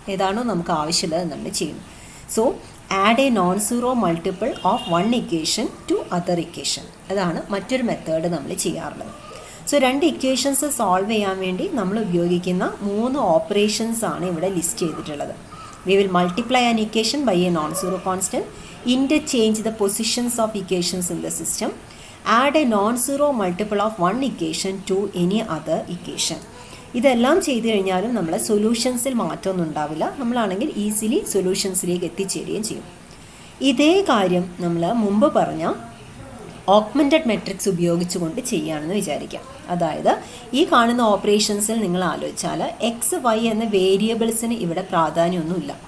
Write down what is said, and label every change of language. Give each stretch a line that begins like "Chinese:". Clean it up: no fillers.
Malayalam: ഏതാണോ നമുക്ക് ആവശ്യമുള്ളത് നമ്മൾ ചെയ്യുന്നു.
English: So add a non zero multiple of one equation to other equation.
Malayalam: അതാണ് മറ്റൊരു മെത്തേഡ് നമ്മൾ ചെയ്യാറുള്ളത്. സോ രണ്ട് ഇക്വേഷൻസ് സോൾവ് ചെയ്യാൻ വേണ്ടി നമ്മൾ ഉപയോഗിക്കുന്ന 3 ഓപ്പറേഷൻസ് ആണ് ഇവിടെ ലിസ്റ്റ് ചെയ്തിട്ടുള്ളത്.
English: We will multiply an equation by a non-zero constant, interchange the positions of equations in the system, add a non-zero multiple of one equation to any other equation.
Malayalam: ഇതെല്ലാം ചെയ്തു കഴിഞ്ഞാലും നമ്മളെ സൊല്യൂഷൻസിൽ മാറ്റമൊന്നും ഉണ്ടാവില്ല. നമ്മളാണെങ്കിൽ ഈസിലി സൊല്യൂഷൻസിലേക്ക് എത്തിച്ചേരുകയും ചെയ്യും. ഇതേ കാര്യം നമ്മൾ മുമ്പ് പറഞ്ഞ ഓഗ്മെൻറ്റഡ് മെട്രിക്സ് ഉപയോഗിച്ചുകൊണ്ട് ചെയ്യുകയാണെന്ന് വിചാരിക്കാം. അതായത് ഈ കാണുന്ന ഓപ്പറേഷൻസിൽ നിങ്ങൾ ആലോചിച്ചാൽ എക്സ് വൈ എന്ന വേരിയബിൾസിന് ഇവിടെ പ്രാധാന്യമൊന്നുമില്ല.